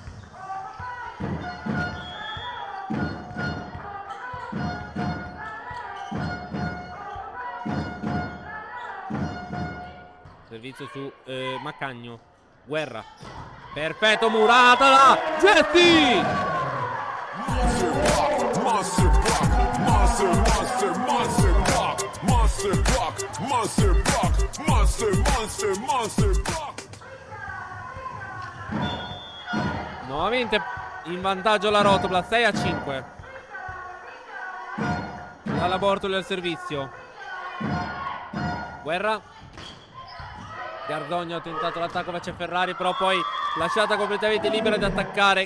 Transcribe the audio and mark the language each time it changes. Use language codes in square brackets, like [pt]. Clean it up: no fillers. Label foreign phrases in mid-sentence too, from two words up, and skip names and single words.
[it] Servizio su Maccagno. Guerra. Perfetto, Murata là. Jesse! [en] Monster block, monster, monster, monster block, monster block, monster block, monster, monster, monster block. [it] Nuovamente in vantaggio la Rotoplas, 6-5. Alla Bortoli al servizio. Guerra. Gardogno ha tentato l'attacco verso Ferrari, però poi lasciata completamente libera di attaccare.